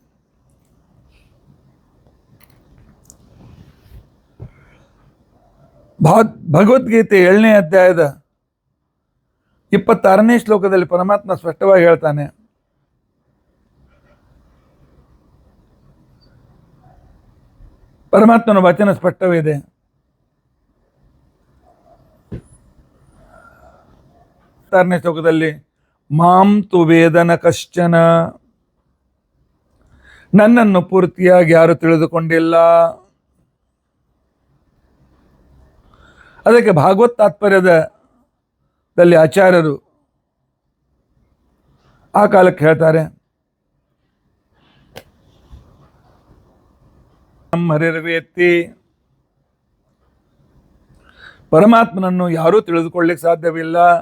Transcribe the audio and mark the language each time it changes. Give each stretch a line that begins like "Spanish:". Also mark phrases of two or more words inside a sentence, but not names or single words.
Kannada: ಭಗವದ್ಗೀತೆ 7ನೇ ಅಧ್ಯಾಯದ 26ನೇ ಶ್ಲೋಕದಲ್ಲಿ ಪರಮಾತ್ಮ ಸ್ಪಷ್ಟವಾಗಿ ಹೇಳ್ತಾನೆ, ಪರಮಾತ್ಮನ ವಚನ ಸ್ಪಷ್ಟವಿದೆ. ನೇ ಶ್ಲೋಕದಲ್ಲಿ
Sanskrit: ಮಾಂ ತು ವೇದನ ಕಶ್ಚನ,
Kannada: ನನ್ನನ್ನು ಪೂರ್ತಿಯಾಗಿ ಯಾರು ತಿಳಿದುಕೊಂಡಿಲ್ಲ. ಅದಕ್ಕೆ ಭಾಗವತ್ ತಾತ್ಪರ್ಯದಲ್ಲಿ ಆಚಾರ್ಯರು ಆ ಕಾಲಕ್ಕೆ ಹೇಳ್ತಾರೆ, ಹರಿರ್ವೇತ್ತಿ, ಪರಮಾತ್ಮನನ್ನು ಯಾರೂ ತಿಳಿದುಕೊಳ್ಳಿಕ್ಕೆ ಸಾಧ್ಯವಿಲ್ಲ.